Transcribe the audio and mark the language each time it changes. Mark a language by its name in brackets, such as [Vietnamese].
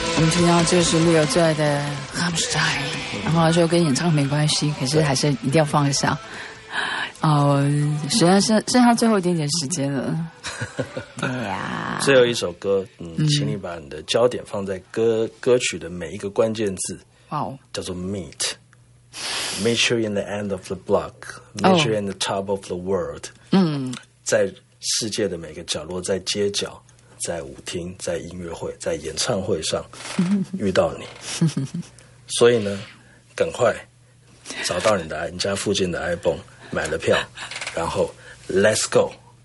[Chinese] 听到这是 Leo 最爱的 Rammstein， 然后他说跟演唱没关系，可是还是一定要放一下。哦，实在是剩下最后一点点时间了。对呀，最后一首歌，请你把你的焦点放在歌曲的每一个关键字。哇哦，叫做 Meet。 [English] Meet you in the end of the block. Meet you in the top of the world. [Chinese] 在世界的每个角落，在街角，在舞厅，在音乐会，在演唱会上遇到你。所以呢，赶快找到你家附近的 iPhone， 买了票，然后 [English] Let's go。